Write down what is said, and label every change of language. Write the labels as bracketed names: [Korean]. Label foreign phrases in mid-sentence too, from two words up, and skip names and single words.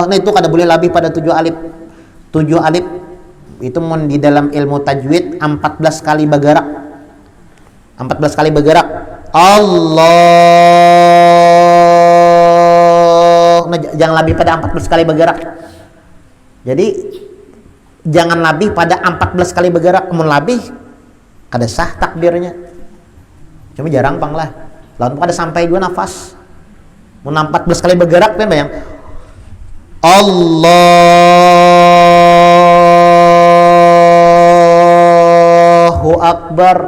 [Indonesian] Nah, itu kada boleh lebih pada 7 alif. 7 alif itu di dalam ilmu tajwid 14 kali bergerak. 14 kali bergerak. Allah. Nah, jangan lebih pada 14 kali bergerak. Jadi jangan lebih pada 14 kali bergerak. [Banjar] Kemun lebih kada sah takbirnya. Cuma jarang pang lah. [Indonesian] Lalu kada sampai juga nafas. [Banjar] Mun 14 kali bergerak kan bayang [Arabic] الله أكبر.